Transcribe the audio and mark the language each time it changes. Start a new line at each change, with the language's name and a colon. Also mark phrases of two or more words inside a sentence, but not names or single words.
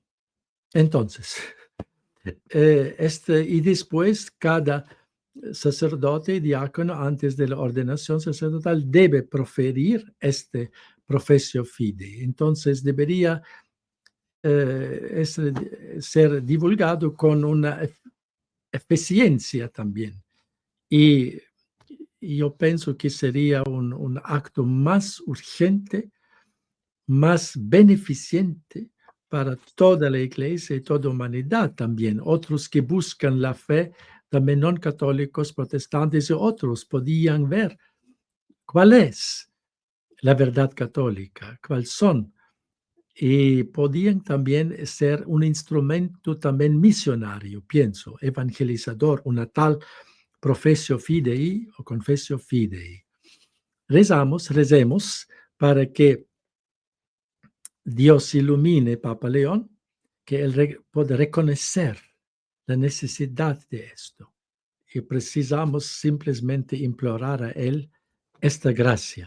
Spanish: Entonces, y después cada sacerdote y diácono antes de la ordenación sacerdotal debe proferir este
Latin: professio fidei.
Spanish: Entonces debería ser divulgado con una eficiencia también. Y yo pienso que sería un acto más urgente, más beneficiente para toda la iglesia y toda humanidad también. Otros que buscan la fe, también no católicos, protestantes y otros, podían ver cuál es la verdad católica, cuáles son. Y podían también ser un instrumento también misionario, pienso, evangelizador, una tal
Latin: professio fidei
Spanish: o
Latin: confessio fidei.
Spanish: Recemos para que Dios ilumine Papa León, que él pueda reconocer la necesidad de esto. Y precisamos simplemente implorar a él esta gracia.